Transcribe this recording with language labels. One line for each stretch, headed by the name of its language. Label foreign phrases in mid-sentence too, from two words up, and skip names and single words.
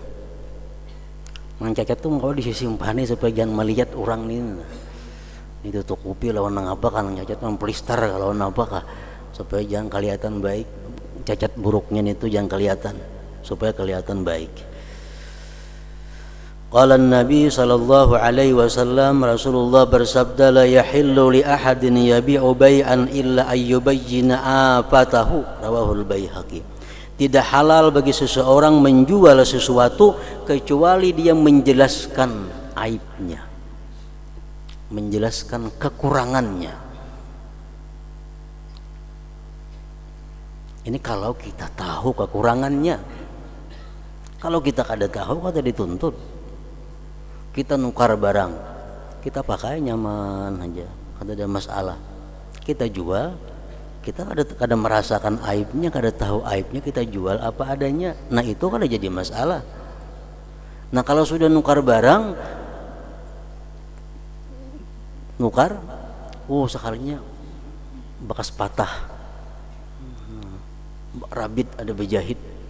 Banjar: Mang cacat tuh kalau disimpani supaya jangan melihat orang ini. Itu tutupi lawan nang apa kan cacat memplistar kalau apa kah supaya jangan kelihatan baik. Cacat buruknya itu jangan kelihatan supaya kelihatan baik.
Arabic: قال نبي صلى الله عليه وسلم, Rasulullah bersabda, لا يحل لأحد يبيع بيعا إلا أن يبين آفته رواه البيهقي.
Indonesian: Tidak halal bagi seseorang menjual sesuatu kecuali dia menjelaskan aibnya, menjelaskan kekurangannya.
Banjar: Ini kalau kita tahu kekurangannya. Kalau kita kada tahu, kada dituntut. Kita nukar barang, kita pakai nyaman aja, kada ada masalah. Kita jual, kita kada merasakan aibnya, kada tahu aibnya, kita jual apa adanya. Nah itu kada jadi masalah. Nah kalau sudah nukar barang, nukar, sekalinya bekas patah, rabit ada berjahit.